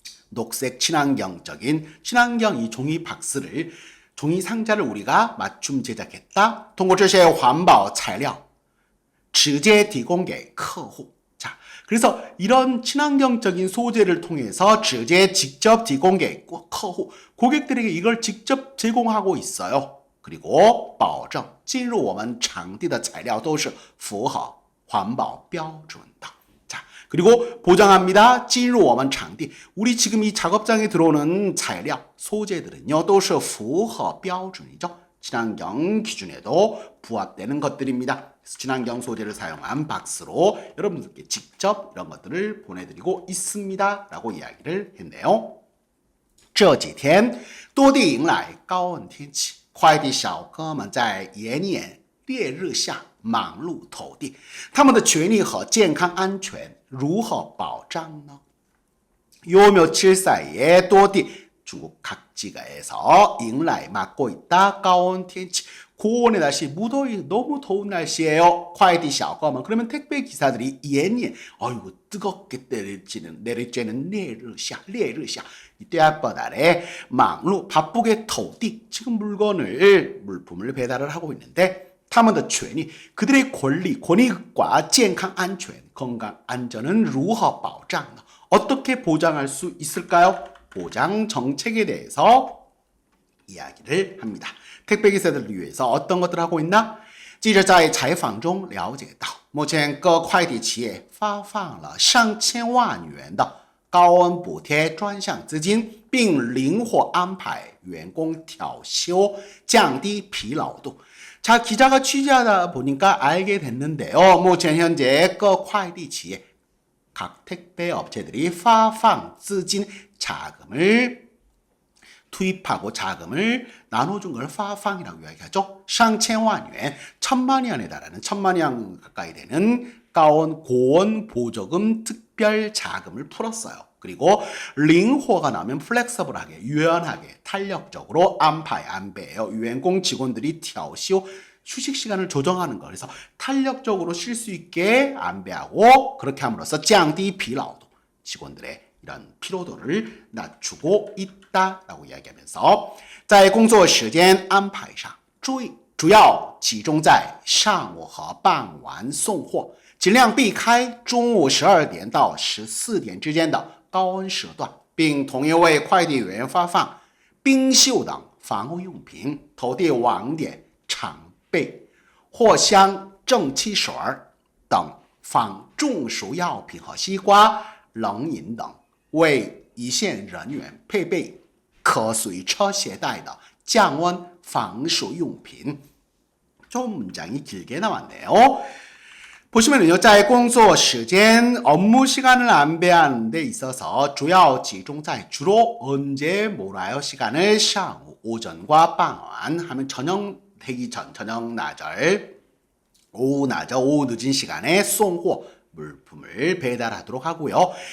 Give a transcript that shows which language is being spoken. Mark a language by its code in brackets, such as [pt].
[ko] 녹색 친환경적인 친환경 이 종이 박스를 종이 상자를 우리가 맞춤 제작했다. [zh] 通过这些环保材料直接提供给客户 [ko] 자, 그래서 이런 친환경적인 소재를 통해서 직접 [zh] 提供给客户 [ko] 고객들에게 이걸 직접 제공하고 있어요. [zh] 그리고 保证进入我们场地的材料都是符合环保标准的 [ko] 자, 그리고 보장합니다. [zh] 进入我们场地 [ko] 우리 지금 이 작업장에 들어오는材料, 소재들은요, [zh] 都是符合标准 [ko] 이죠. 친환경 기준에도 부합되는 것들입니다. 친환경 소재를 사용한 박스로 여러분들께 직접 이런 것들을 보내드리고 있습니다. 라고 이야기를 했네요. [zh] 这几天多地迎来高温天气快递小哥们在炎炎烈日下忙碌投递，他们的权利和健康安全如何保障呢？ [ko] 요 며칠 사이에 또디 중국 각지가에서 [zh] 迎来 [ko] 맞고 있다. [zh] 高温天气 [ko] 고온의 날씨, 무더위, 너무 더운 날씨예요. [zh] 快递小哥们 [ko] 그러면 택배 기사들이 [zh] 炎炎 [ko] 아이고 뜨겁게 내리쬐는 [zh] 烈日下 [ko] 이때 앞바다 아래 망루 바쁘게 더디 지금 물품을 배달을 하고 있는데 [zh] 他们的权利 [ko] 그들의 권익과 [zh] 健康安全 [ko] 건강 안전은 [zh] 如何保障呢? [ko] 어떻게 보장할 수 있을까요? 보장 정책에 대해서 이야기를 합니다. 택배 기사들을 위해서 어떤 것들을 하고 있나? [zh] 记者在采访中了解到，目前各快递企业发放了上千万元的高温补贴专项资金，并灵活安排员工调休，降低疲劳度。 [ko] 자, 기자가 취재하다 보니까 알게 됐는데요. [zh] 目前 [ko] 현재 [zh] 各快递企业 [ko] 각 택배 업체들이 [zh] 发放资金 [ko] 자금을 투입하고 자금을 나눠준 걸 发放이라고 이야기하죠. [zh] 上千万元, [ko] 1000만이 원에 달하는 1000만이 원 가까이 되는 고온 보조금 특별 자금을 풀었어요. 그리고 灵活가 나오면 플렉서블하게, 유연하게, 탄력적으로 안배예요. 員工 직원들이 调休 휴식 시간을 조정하는 거. 그래서 탄력적으로 쉴 수 있게 안배하고 그렇게 함으로써 [zh] 降低疲劳度 [ko] 직원들의 이런 피로도를 낮추고 있다라고 이야기하면서 [zh] 在工作时间安排上注意主要集中在上午和傍晚送货，尽量避开中午12点到14点之间的高温时段，并统一为快递员发放冰袖等防护用品、投递网点、常备货箱、正气水等防中暑药品和西瓜、冷饮等，为一线人员配备可随车携带的降温防暑用品。 [ko] 좀 문장이 길게 나왔네요. 보시면은요, [zh] 在工作时间 [ko] 업무 시간을 안배하는 데 있어서 [zh] 主要集中在 [ko] 주로 언제 몰아요 시간을 [zh] 下午 [ko] 오전과 [zh] 傍晚 [ko] 하면 저녁 되기 전, 저녁 낮을 오후 낮을 오후 늦은 시간에 [zh] 送货 [ko] 물품을 배달하도록 하고요.